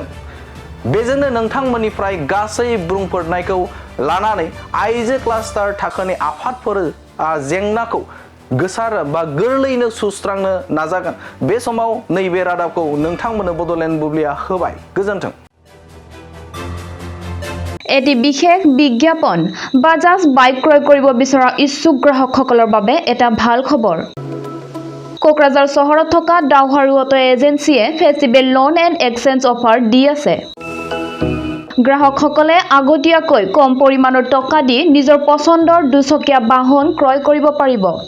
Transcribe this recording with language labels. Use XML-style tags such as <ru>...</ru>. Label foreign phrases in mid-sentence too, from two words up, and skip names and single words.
<brx>बेजोंनो नोंथांमोननिफ्राय गासै बुंफोरनायखौ लानानै आइजो क्लास्टार थाखोनि आफादफोरा जेंनाखौ गोसार बा गोरलैनो सुस्रांनो नाजागोन। बे समाव नैबे रादाबखौ नोंथांमोननो बड'लेण्ड बुब्लिया होबाय। गोजोन्थों।</brx> <as>এটি বিশেষ বিজ্ঞাপন বাজাজ বাইক ক্ৰয় কৰিব বিচৰা ইচ্ছুক গ্ৰাহকসকলৰ বাবে এটা ভাল খবৰ। কোকৰাঝাৰ চহৰত থকা ডাউহাৰু অটো এজেন্সিয়ে</as> <en>festival loan and exchange offer</en> <as>দি আছে। গ্ৰাহকসকলে আগতীয়াকৈ কম পৰিমাণৰ টকা দি নিজৰ পছন্দৰ দুচকীয়া বাহন ক্ৰয় কৰিব পাৰিব।</as>